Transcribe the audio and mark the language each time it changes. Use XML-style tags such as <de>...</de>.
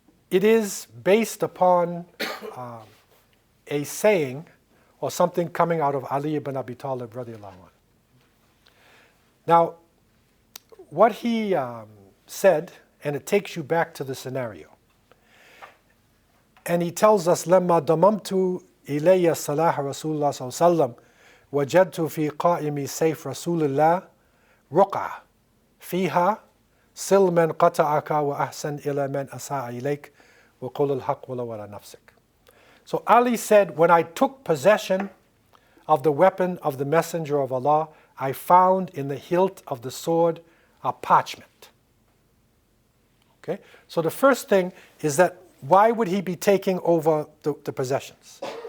<en>It is based upon a saying or something coming out of Ali ibn Abi Talib radiallahu anhu. Now, what he said, and it takes you back to the scenario. And he tells us,</en> <ar>لما ضممت إلي صلاح رسول الله صلى الله عليه وسلم وجدت في قائمي سيف رسول الله رقعة فيها صل من قطعك وأحسن إلى من أساء إليك وقل الحق ولو على نفسك.</ar> <en>So Ali said, when I took possession of the weapon of the Messenger of Allah, I found in the hilt of the sword a parchment. Okay? So the first thing is that why would he be taking over the possessions?</en>